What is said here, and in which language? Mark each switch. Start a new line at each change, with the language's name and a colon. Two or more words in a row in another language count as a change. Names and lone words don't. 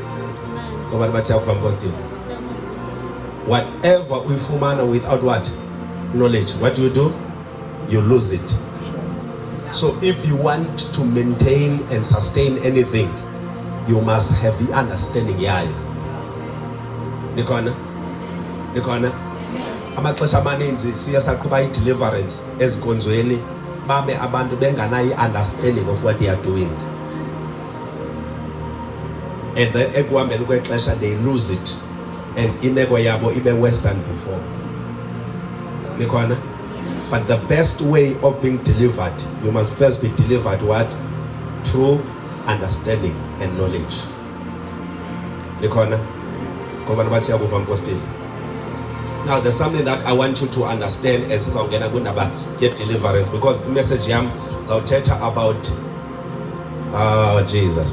English: Whatever we fumana without what? Knowledge. What do? You lose it. So if you want to maintain and sustain anything, you must have the understanding yayo.
Xhosa: Nikona amaxesha amaninzi siyasaqhuba
English: deliverance
Xhosa: ezikonzweni babe abantu benganayo
English: understanding of what they are doing, and then
Xhosa: ekuhambeni kwexesha
English: they lose it and
Xhosa: imeko yabo ibe
English: worse than before.
Xhosa: Nikona.
English: But the best way of being delivered, you must first be delivered what? Through understanding and knowledge. Now there's something that I want you to understand as I'm gonna get deliverance, because the message I'll tell you about Jesus.